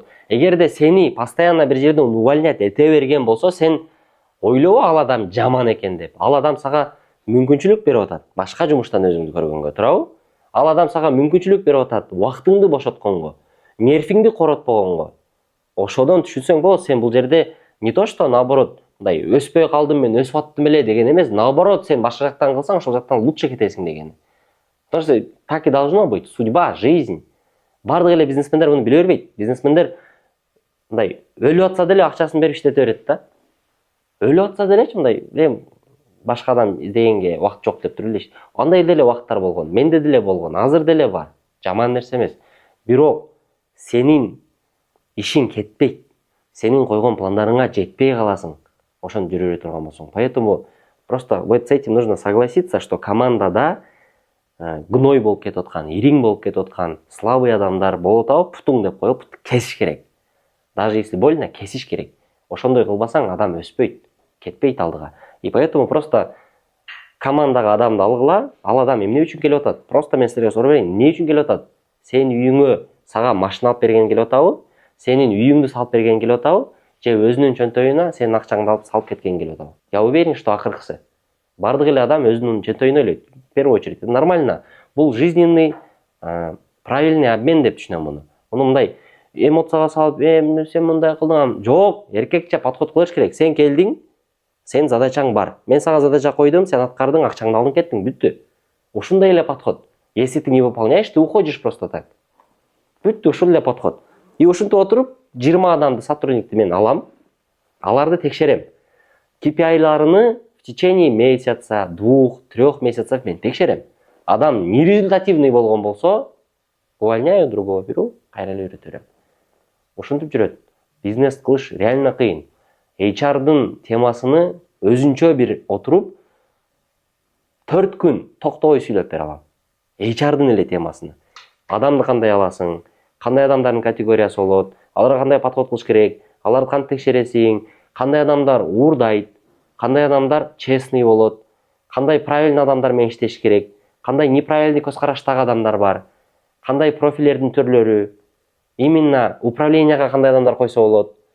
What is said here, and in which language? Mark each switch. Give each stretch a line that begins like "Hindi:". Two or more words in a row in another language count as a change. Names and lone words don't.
Kyrgyz: Эгерде сени постоянно бир жерден увольнять эте берген болсо, сен ойлобо ал адам жаман экен деп. Ал адам сага мүмкүнчүлүк берип атат, башка жумуштан өзүңдү көргөнгө, туурабы? Ал адам сага мүмкүнчүлүк берип атат, убактыңды бошотконго, нервиңди коротпогонго. Ошодон түшүнсөң болот, сен бул жерде
Russian: не то что наоборот,
Kyrgyz: мындай өспөй калдым, мен өсүп аттым эле деген эмес, наоборот, сен башка жактан кылсаң, ошол жактан лучше кетесиң деген.
Russian: Потому что так и должно быть, судьба, жизнь.
Kyrgyz: Бардык эле бизнесмендер муну биле бербейт. Бизнесмендер мындай өлүп атса деле акчасын берип иштете берет да. Өлүп атса делечи мындай, башкадан издегенге убакыт жок деп туруп эле. Андай деле убакыттар болгон, менде деле болгон, азыр деле бар. Жаман нерсе эмес. Бирок сенин ишиң кетпейт. Сенин койгон пландарыңа жетпей каласың. Ошону жүрө бере турган болсоң.
Russian: Поэтому просто вот с этим нужно согласиться, что
Kyrgyz: командада гной болуп кетип аткан, ириң болуп кетип аткан, слабый адамдар болуп атабы, путуң деп коюп кесиш керек.
Russian: Даже если больно,
Kyrgyz: кесиш керек. Ошондой кылбасаң, адам өспөйт, кетпейт алдыга.
Russian: И поэтому просто
Kyrgyz: командага адамды алгыла, ал адам эмне үчүн келип атат? Просто мен силерге суроо берейин, эмне үчүн келип атат? Сенин үйүңө сага машина алып берген келип атабы? Сенин үйүңдү салып берген келип атабы? Же өзүнүн чөнтөйүнө сенин акчаңды алып салып кеткен келип атабы?
Russian: Я уверен, что акыркысы.
Kyrgyz: Бардык эле адам өзүнүн чөнтөйүнө ойлойт.
Russian: В первую очередь, это нормально.
Kyrgyz: Бул
Russian: жизненный, правильный обмен
Kyrgyz: деп түшүнөм муну. Муну мындай эмоцияга салып, сен мындай кылдың, жок, эркекче подход кылыш керек. Сен келдиң, сен задачаң бар. Мен сага задача койдум, сен аткардың, акчаңды алдың, кеттиң, бүттү. Ушундай эле подход.
Russian: Если ты не выполняешь, ты уходишь просто так.
Kyrgyz: Бүттү, ушул эле подход. И ушинтип отуруп, 20 адамды, сотрудникти мен алам, аларды текшерем.
Russian: KPI-ларыны в течение месяца, 2-3 месяцев
Kyrgyz: мен текшерем. Адам нерезультативный болгон болсо,
Russian: увольняю, другого беру,
Kyrgyz: кайра эле үйрөтө берем. Ушинтип жүрөт. Бизнес кылыш реально кыйын. HR-дын темасыны өзүнчө бир отуруп 4 күн токтобой сүйлөп бере алам. HR-дын эле темасыны. Адамды кандай аласың, кандай адамдардын категориясы болот, аларга кандай подход кылыш керек, аларды кантип текшересиң, кандай адамдар уурдайт, кандай адамдар честный болот, кандай правильный адамдар менен иштеш керек, кандай неправильный көз караштагы адамдар бар, кандай профилердин түрлөрү, именно управленияга кандай адамдар койсо болот.